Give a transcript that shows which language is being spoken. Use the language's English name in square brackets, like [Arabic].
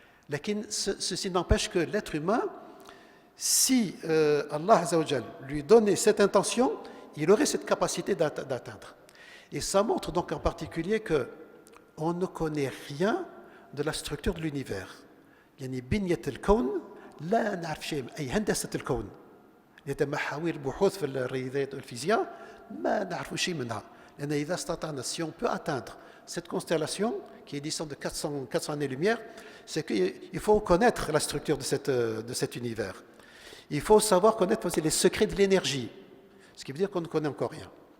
[French] لكن ceci n'empêche que l'être humain, si Allah Azza wa Jal lui donnait cette intention, il aurait cette capacité d'atteindre. Et ça montre donc en particulier que on ne connaît rien de la structure de l'univers. [Arabic] يعني بنية الكون لا نعرف شيء, أي هندسة الكون محاور البحوث في الرياضيات والفيزياء ما نعرف شيء منها. لأن إذا استطعنا, [French] si on peut atteindre cette constellation qui est distante de 400 années-lumière, c'est qu'il faut connaître la structure de cet univers. Il faut savoir connaître aussi les secrets de l'énergie, ce qui veut dire qu'on ne connaît encore rien.